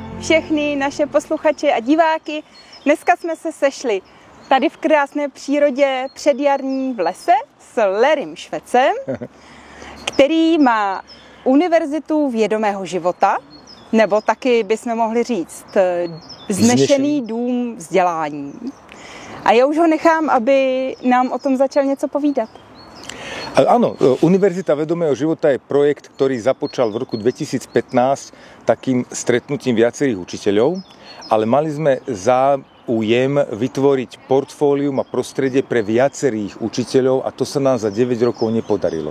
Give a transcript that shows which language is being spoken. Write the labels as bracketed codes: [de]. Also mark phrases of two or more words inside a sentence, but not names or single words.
[cs] všechny naše posluchače a diváky. Dneska jsme se sešli tady v krásné přírodě předjarní v lese s Larrym Švecem, který má Univerzitu vědomého života, nebo taky bychom mohli říct vznešený dům vzdělání. A já už ho nechám, aby nám o tom začal něco povídat. [sk] Áno, Univerzita vedomého života je projekt, ktorý započal v roku 2015 takým stretnutím viacerých učiteľov, ale mali sme záujem vytvoriť portfólium a prostredie pre viacerých učiteľov a to sa nám za 9 rokov nepodarilo.